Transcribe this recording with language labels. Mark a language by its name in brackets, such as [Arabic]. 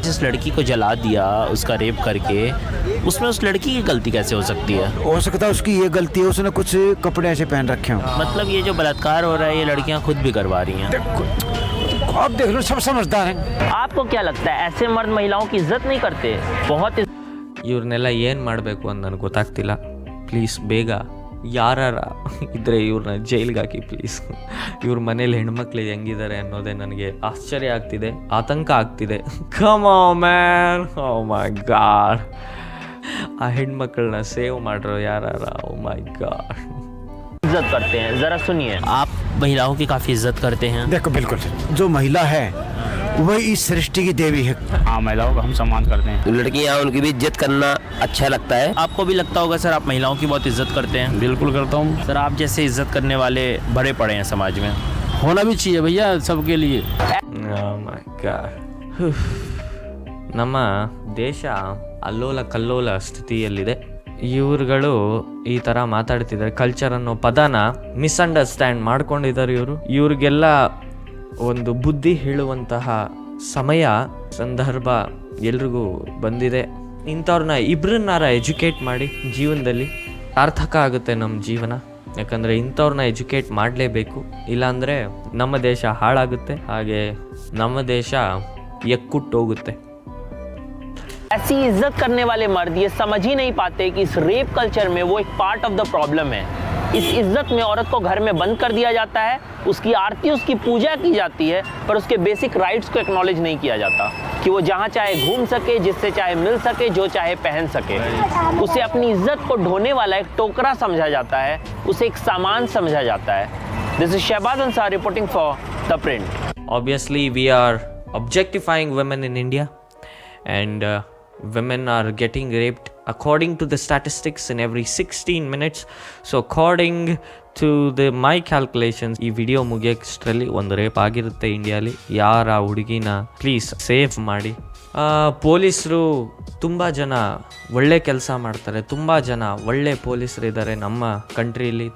[Hindi] जिस लड़की को जला दिया, उसका रेप करके, उसमें उस लड़की की गलती कैसे हो सकती है? हो सकता है उसकी ये गलती है, उसने कुछ कपड़े ऐसे पहन रखे हो। मतलब ये जो बलात्कार हो रहा है ये लड़कियां खुद भी करवा रही हैं। आप देख लो सब समझदार हैं। आपको क्या लगता है ऐसे मर्द महिलाओं की इज्जत नहीं करते? बहुत [Kannada] ಇವ್ರನ್ನೆಲ್ಲ ಏನು ಮಾಡಬೇಕು ಅಂತ ನನಗೆ ಗೊತ್ತಾಗ್ತಿಲ್ಲ. ಪ್ಲೀಸ್ ಬೇಗ ಯಾರ ಇದ್ದರೆ ಇವ್ರನ್ನ ಜೈಲಿಗೆ ಹಾಕಿ ಪ್ಲೀಸ್. ಇವ್ರ ಮನೇಲಿ ಹೆಣ್ಮಕ್ಳು ಹೆಂಗಿದ್ದಾರೆ ಅನ್ನೋದೇ ನನಗೆ ಆಶ್ಚರ್ಯ ಆಗ್ತಿದೆ, ಆತಂಕ ಆಗ್ತಿದೆ. [English] Come on man, oh my God. [Kannada] ಆ ಹೆಣ್ಮಕ್ಳನ್ನ ಸೇವ್ ಮಾಡ್ರೋ ಯಾರ. [English] Oh my God. [Hindi] इज्जत करते हैं, जरा सुनिए, आप महिलाओं की काफी इज्जत करते हैं? देखो बिल्कुल जो महिला है वही इस सृष्टि की देवी है। हाँ, महिलाओं का हम सम्मान करते हैं। लड़कियां उनकी भी इज्जत करना अच्छा लगता है। आपको भी लगता होगा सर, आप महिलाओं की बहुत इज्जत करते हैं? बिल्कुल करता हूँ सर, आप जैसे इज्जत करने वाले भरे पड़े हैं समाज में, होना भी चाहिए भैया सबके लिए। [English] Oh my God. [Kannada] ನಮ್ಮ ದೇಶ ಅಲ್ಲೋಲ ಕಲ್ಲೋಲ ಸ್ಥಿತಿಯಲ್ಲಿದೆ. ಇವ್ರುಗಳು ಈ ಥರ ಮಾತಾಡ್ತಿದ್ದಾರೆ. ಕಲ್ಚರ್ ಅನ್ನೋ ಪದನ ಮಿಸ್ಅಂಡರ್ಸ್ಟ್ಯಾಂಡ್ ಮಾಡ್ಕೊಂಡಿದ್ದಾರೆ ಇವರು. ಇವ್ರಿಗೆಲ್ಲ ಒಂದು ಬುದ್ಧಿ ಹೇಳುವಂತಹ ಸಮಯ ಸಂದರ್ಭ ಎಲ್ರಿಗೂ ಬಂದಿದೆ. ಇಂಥವ್ರನ್ನ ಇಬ್ಬರನ್ನಾರ ಎಜುಕೇಟ್ ಮಾಡಿ ಜೀವನದಲ್ಲಿ ಸಾರ್ಥಕ ಆಗುತ್ತೆ ನಮ್ಮ ಜೀವನ. ಯಾಕಂದರೆ ಇಂಥವ್ರನ್ನ ಎಜುಕೇಟ್ ಮಾಡಲೇಬೇಕು, ಇಲ್ಲಾಂದರೆ ನಮ್ಮ ದೇಶ ಹಾಳಾಗುತ್ತೆ, ಹಾಗೆ ನಮ್ಮ ದೇಶ ಎಕ್ಕುಟ್ಟೋಗುತ್ತೆ. [Hindi] ऐसी इज्जत करने वाले मर्द ये समझ ही नहीं पाते कि इस रेप कल्चर में वो एक [English] part of the problem [Hindi] है। इस इज्जत में औरत को घर में बंद कर दिया जाता है, उसकी आरती उसकी पूजा की जाती है, पर उसके बेसिक राइट्स को एक्नॉलेज नहीं किया जाता कि वो जहाँ चाहे घूम सके, जिससे चाहे मिल सके, जो चाहे पहन सके। उसे अपनी इज्जत को ढोने वाला एक टोकरा समझा जाता है, उसे एक सामान समझा जाता है। [English] This is Shahbaz Ansar reporting for the Print. Obviously we are objectifying women in India, and women are getting raped according to the statistics in every 16 minutes. So according to my calculations, [Kannada] ಈ ವಿಡಿಯೋ ಮುಗಿಯೋಷ್ಟರಲ್ಲಿ ಒಂದು rape ಆಗಿರುತ್ತೆ ಇಂಡಿಯಾಲಿ. ಯಾರ ಹುಡುಗಿನ please safe ಮಾಡಿ. ಪೊಲೀಸರು ತುಂಬ ಜನ ಒಳ್ಳೆ ಕೆಲಸ ಮಾಡ್ತಾರೆ, ತುಂಬ ಜನ ಒಳ್ಳೆ ಪೊಲೀಸರಿದ್ದಾರೆ ನಮ್ಮ ಕಂಟ್ರಿಯಲ್ಲಿ.